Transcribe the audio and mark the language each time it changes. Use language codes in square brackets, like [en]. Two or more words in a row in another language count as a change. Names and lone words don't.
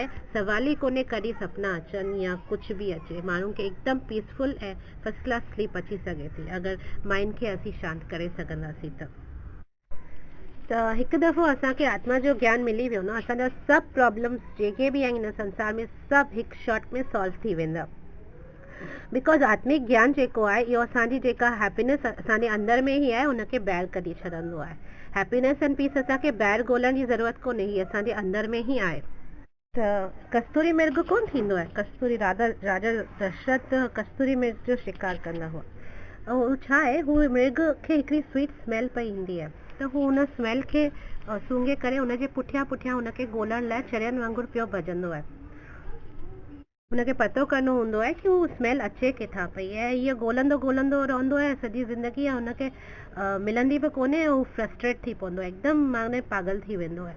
[sd] सवाल ई कोन्हे कॾहिं सपना अचनि या कुझु बि अचे, माण्हुनि खे हिकदमि पीसफुल ऐं [en] first class sleep [sd] अची सघे थी अगरि माइंड खे असीं शांति करे सघंदासीं त हिकु दफ़ो असांखे आत्मा जो ज्ञान मिली वियो न, असांजा सभु प्रॉब्लम्स जेके बि आहिनि संसार में सभु हिकु शॉट में सॉल्व थी वेंदा, बिकॉज आत्मिक ज्ञान जेको आहे इहो असांजी जेका हैप्पीनेस असांजे अंदर में ई आहे उनखे ॿाहिरि कढी छॾंदो आहे। [en] happiness and peace [sd] असांखे ॿाहिरि ॻोल्हण जी ज़रूरत कोन्हे, हीअ असांजे अंदर में ई आहे। त कस्तूरी मृग कोन थींदो आहे, कस्तूरी राजा दशरथ कस्तूरी मृग जो शिकार कंदा हुआ, ऐं हू छा आहे, हू मृग खे हिकिड़ी [en] sweet smell [sd] पई ईंदी आहे, त हू हुन स्मेल खे सूंघे करे हुनजे पुठियां हुनखे ॻोल्हण लाइ चरियनि वांगुरु पियो भॼंदो आहे। हुनखे पतो करिणो हूंदो आहे कि हू स्मेल अचे किथां पई, ऐं इहो ॻोल्हंदो रहंदो आहे सॼी ज़िंदगी, ऐं हुनखे मिलंदी बि कोन्हे, हू फ्रस्ट्रेट थी पवंदो आहे, हिकदमि माने पागल थी वेंदो आहे।